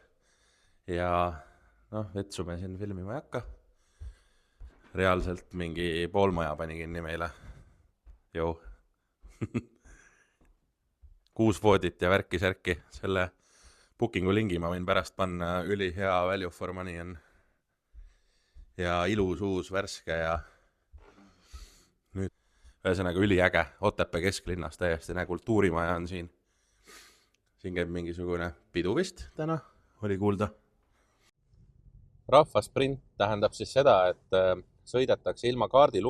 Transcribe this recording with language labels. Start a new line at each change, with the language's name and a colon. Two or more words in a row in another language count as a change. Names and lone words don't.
Estonian: Ja vetsu me siin filmima ei hakka. Reaalselt mingi pool maja pani kinni meile. Jou. 6 voodit ja värki-särki. Selle bookingu lingi ma võin pärast panna, üli hea
English: value for money
Estonian: on. Ja ilus uus värske ja nüüd ühesõnaga üliäge. Otepää kesklinnas täiesti, kultuurimaja on siin. Siin käib mingisugune pidu vist täna, oli kuulda. Rahvasprint tähendab siis seda, et sõidetakse ilma kaardilugejata.